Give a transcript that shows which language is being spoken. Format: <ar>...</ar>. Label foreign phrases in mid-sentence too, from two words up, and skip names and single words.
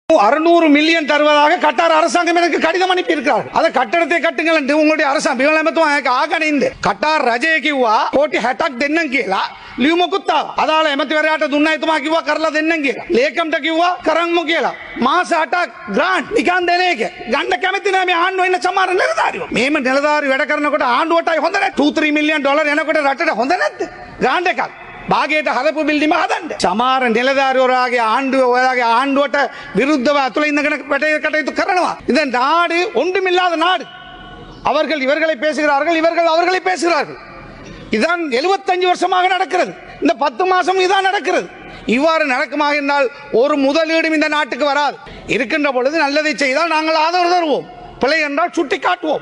<ta>600 மில்லியன் தருவதாக கட்டார் அரசாங்கம் எனக்கு கடிதம் அனுப்பி இருக்கிறார்கள். அதை கட்டடத்தை கட்டுங்கள் என்று உங்களுடைய அரசாங்கம்</ta> <si>ආගනින්ද කටාර් රජය කිව්වා කෝටි 60ක් දෙන්නම් කියලා ලියුමකුත් ආවා. අදාළ එමෙතිවරයාට දුන්නා එතුමා කිව්වා කරලා දෙන්නම් කියලා. ලේකම්ට කිව්වා කරන්මු කියලා. මාස 8ක් ග්‍රාන්ට් නිකන් දෙන එක. ගන්න කැමති නැහැ මේ ආණ්ඩුව ඉන්න සමහර නිලධාරියෝ. මේම නිලධාරි වැඩ කරනකොට ආණ්ඩුවටයි හොඳ නැහැ. 2-3 මිලියන් ඩොලර් එනකොට රටට හොඳ නැද්ද? ග්‍රාන්ට් එකක්. භාගයට හදපු බිල්ඩිම හදන්න. සමහර නිලධාරිවරයාගේ ආණ්ඩුව ඔයාගේ ආණ්ඩුවට විරුද්ධව අතුල ඉඳගෙන කටයුතු කරනවා.</si> <ta>இதன் நாடு ஒன்றுமில்லாத நாடு. அவர்கள் இவர்களை பேசுகிறார்கள், இவர்கள் அவர்களை பேசுகிறார்கள். இதான் 75 வருஷமாக நடக்கிறது. இந்த 10 மாசம் இதான் நடக்கிறது. இவ்வாறு நடக்குமாக என்றால் ஒரு முதலீடும் இந்த நாட்டுக்கு வராது. இருக்கின்ற பொழுது நல்லதை செய்தால் நாங்கள் ஆதரவு தருவோம், பிழை என்றால் சுட்டி காட்டுவோம்.</ta>